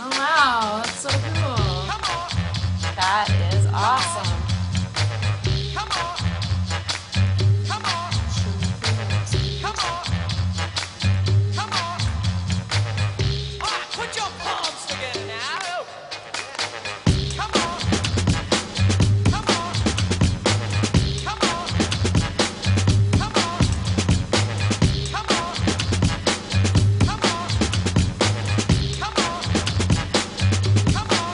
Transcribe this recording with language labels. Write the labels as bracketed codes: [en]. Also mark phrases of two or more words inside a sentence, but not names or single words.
[en] Oh wow, that's so cool. That is awesome. Come on. Come on. Come on. Come on. All right, put your palms together now. Come on. Come on. Come on. Come on. Come on. Come on. Come on. Come on. Come on.